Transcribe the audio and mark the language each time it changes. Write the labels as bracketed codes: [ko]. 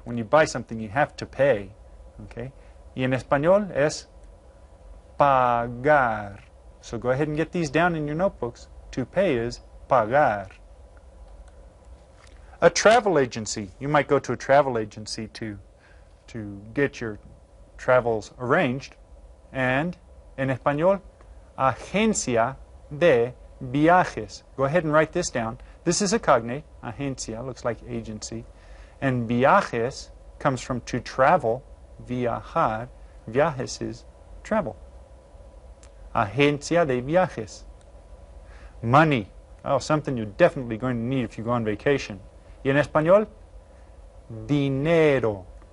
[en] When you buy something, you have to pay. Okay? [es] Y en español es pagar. [en] So go ahead and get these down in your notebooks. To pay is pagar. A travel agency. You might go to a travel agency to get your travels arranged. [es] And en español, agencia de viajes. [en] Go ahead and write this down. This is a cognate. Agencia looks like agency. And viajes comes from to travel. Viajar. [es] Viajes [en] is travel. [es] Agencia de viajes. Money. [en] Oh, something you're definitely going to need if you go on vacation. [es] Y en español, dinero.